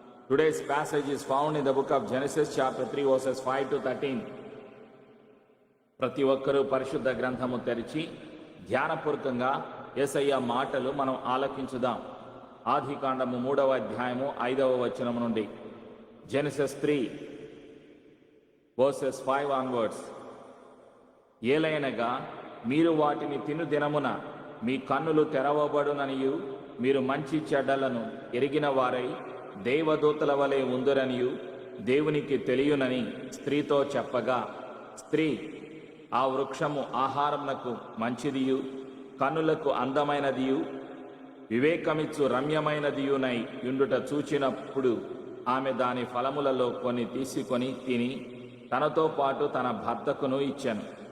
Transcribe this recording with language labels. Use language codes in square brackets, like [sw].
[en] Today's passage is found in the book of Genesis chapter 3 verses 5 to 13. [te] ప్రతి ఒక్కరూ పరిశుద్ధ గ్రంథము తెరిచి ధ్యానపూర్వకంగా యేసయ్య మాటలు మనం ఆలకించుదాం. ఆదికాండము 3వ అధ్యాయము 5వ వచనం నుండి. [en] Genesis 3 verses 5 onwards. [te] ఏలయనగా మీరు వాటిని తిను దినమున మీ కన్నులు తెరవబడుననియు మీరు మంచి చెడ్డలను ఎరిగిన వారై దేవదూతల వలె ఉందురనియు దేవునికి తెలియనని స్త్రీతో చెప్పగా, స్త్రీ ఆ వృక్షము ఆహారమునకు మంచిదియు కన్నులకు అందమైనదియు వివేకమిచ్చు రమ్యమైనదియునై యుండుట చూచినప్పుడు ఆమె దాని ఫలములలో కొన్ని తీసుకొని తిని తనతో పాటు తన భర్తకును ఇచ్చెను.